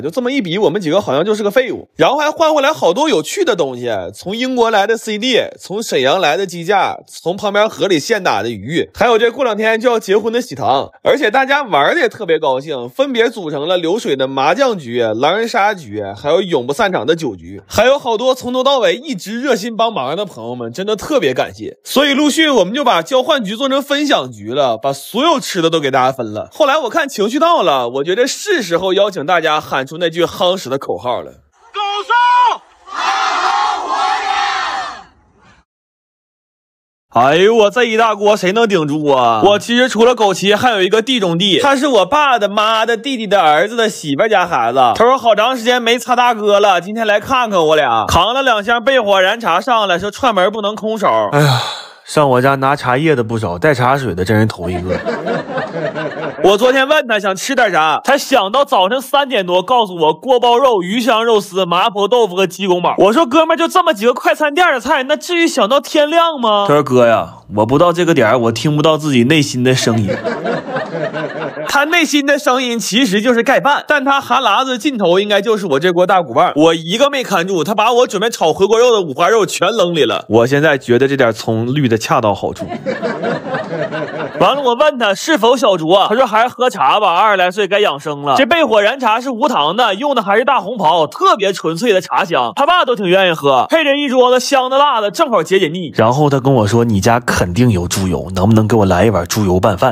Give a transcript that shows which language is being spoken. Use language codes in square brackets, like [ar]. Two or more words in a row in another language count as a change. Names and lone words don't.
[zh] 就這麼一比，我們幾個好像就是個廢物。然後還換回來好多有趣的東西，從英國來的 CD， 從沈陽來的雞架，從旁邊河裡現打的魚，還有這過2天就要結婚的喜糖。而且大家玩的也特別高興，分別組成了流水的麻將局、狼人殺局，還有永不散場的酒局，還有好多從頭到尾一直熱心幫忙的朋友們，真的特別感謝。所以陸續我們就把交換局做成分享局了，把所有吃的都給大家分了。後來我看情緒到了，我覺得是時候邀請大家喊出那句夯實的口號了。狗送好活人。哎呦，我這一大鍋誰能頂住啊？我其實除了枸杞還有一個地中地，他是我爸的媽的弟弟的兒子的媳婦家孩子。他說好長時間沒擦大哥了，今天來看看我倆。扛了2箱焙火燃茶上來，說串門不能空手。哎呀，上我家拿茶叶的不少，带茶水的真是头一個。我昨天問他想吃點啥，他想到早晨3 點多告訴我鍋包肉、魚香肉絲、麻婆豆腐和雞公煲。我說哥們兒就這麼幾個快餐店的菜，那至於想到天亮嗎？他說哥呀，我不到這個點我聽不到自己內心的聲音。他內心的聲音其實就是蓋飯，但他哈喇子盡頭應該就是我這鍋大骨棒。我一個沒看住，他把我準備炒回鍋肉的五花肉全扔裡了。我現在覺得這點蔥綠的恰到好處。完了，我問他是否小酌，他說還是喝茶吧，20來歲該養生了。這焙火燃茶是無糖的，用的還是大紅袍，特別純粹的茶香，他爸都挺願意喝，配着一桌子香的辣的，正好解解膩。然後他跟我說你家肯定有豬油，能不能給我來一碗豬油拌飯？